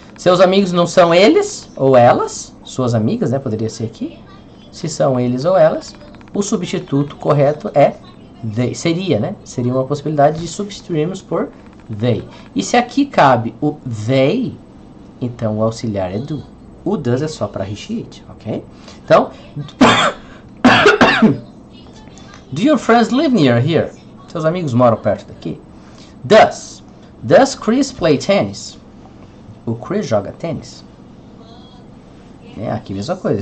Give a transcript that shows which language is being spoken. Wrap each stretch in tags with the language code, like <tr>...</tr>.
<pt>Seus amigos não são eles ou elas, suas amigas, né? Poderia ser aqui. Se são eles ou elas, o substituto correto é they. Seria uma possibilidade de substituirmos por they. E se aqui cabe o they, então o auxiliar é do. O does é só para recheat, ok?</pt> <en>Então, do your friends live near here?</en> <pt>Seus amigos moram perto daqui?</pt> <en>Does Chris play tennis?</en> <pt>O Chris joga tênis? Aqui a mesma coisa.</pt>